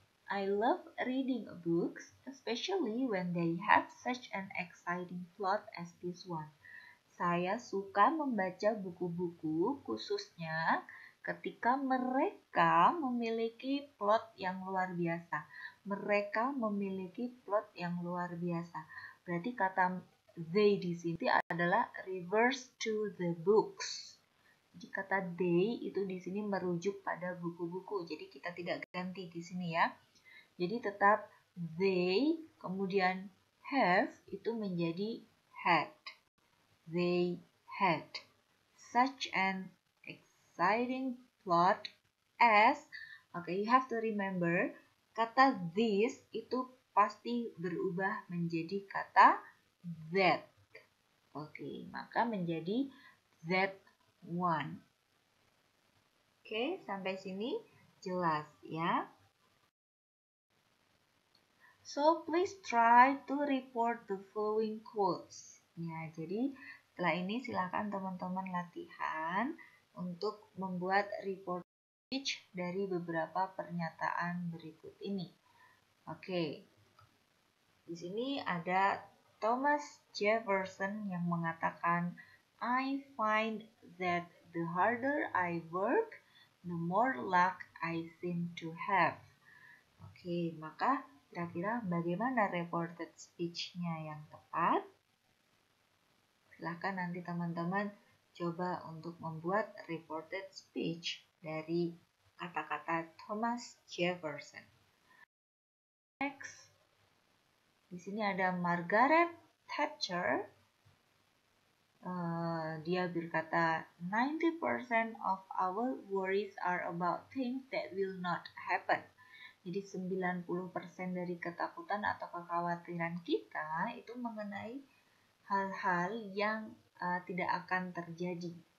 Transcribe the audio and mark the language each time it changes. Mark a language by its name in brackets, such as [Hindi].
[English] I love reading books, especially when they have such an exciting plot as this one. [Indonesian] Saya suka membaca buku-buku, khususnya ketika mereka memiliki plot yang luar biasa. Mereka memiliki plot yang luar biasa. Berarti kata they di sini adalah [English] reverse to the books. [Indonesian] Jadi kata they itu di sini merujuk pada buku-buku. Jadi kita tidak ganti di sini ya. Jadi tetap they, kemudian have itu menjadi had. [English] They had such an exciting plot as, you have to remember, [Indonesian] kata this itu pasti berubah menjadi kata that. Maka menjadi that one. Sampai sini jelas ya. [English] So please try to report the following quotes. [Indonesian] Ya, jadi setelah ini silakan teman-teman latihan untuk membuat report speech dari beberapa pernyataan berikut ini. Di sini ada Thomas Jefferson yang mengatakan, [English] I find that the harder I work, the more luck I seem to have. [Indonesian] Maka kira-kira bagaimana reported speech-nya yang tepat? Silahkan nanti teman-teman coba untuk membuat reported speech dari kata-kata Thomas Jefferson. Next, di sini ada Margaret Thatcher. Dia berkata, [English] 90% of our worries are about things that will not happen. [Indonesian] Jadi 90% dari ketakutan atau kekhawatiran kita itu mengenai hal-hal yang tidak akan terjadi.